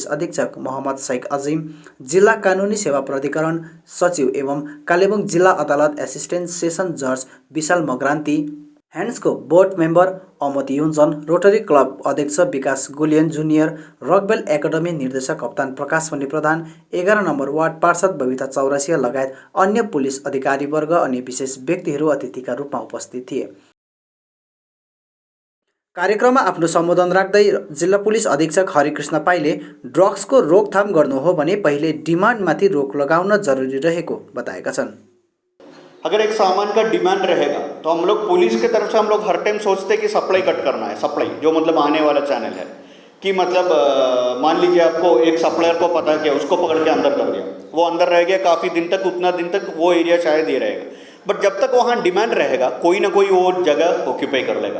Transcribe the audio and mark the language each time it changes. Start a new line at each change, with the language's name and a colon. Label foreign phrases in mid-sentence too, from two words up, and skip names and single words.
Nepali: अधीक्षक मोहम्मद शेख अजिम, जिल्ला कानुनी सेवा प्राधिकरण सचिव एवं कालेबुङ जिल्ला अदालत
English: assistant session judge
Nepali: विशाल मग्रान्ती, ह्यान्ड्सको
English: board member
Nepali: अमोद युन्जन, रोटरी क्लब अध्यक्ष विकास गुलियन जुनियर, रकबेल एकाडेमी निर्देशक कप्तान प्रकाश मणि प्रधान, 11 नम्बर वार्ड पार्षद बबिता चौरसिया लगायत अन्य पुलिस अधिकारीवर्ग अनि विशेष व्यक्तिहरू अतिथिका रूपमा उपस्थित थिए। कार्यक्रममा आफ्नो सम्बोधन राख्दै जिल्ला पुलिस अधीक्षक हरिकृष्ण पाईले ड्रग्सको रोकथाम गर्नु हो भने पहिले डिमान्डमाथि रोक लगाउन जरुरी रहेको बताएका छन्।
Hindi: अगर एक सामान का डिमांड रहेगा तो हम लोग पुलिस की तरफ से हम लोग हर टाइम सोचते हैं कि
English: supply cut
Hindi: करना है। सप्लाई जो मतलब आने वाला चैनल है कि मतलब मान लीजिए आपको एक सप्लायर को पता किया, उसको पकड़ के अंदर कर दिया, वो अंदर रह गया काफ़ी दिन तक, उतना दिन तक वो एरिया शायद ये रहेगा, बट जब तक वहाँ डिमांड रहेगा कोई ना कोई वो जगह ऑक्यूपाई कर लेगा।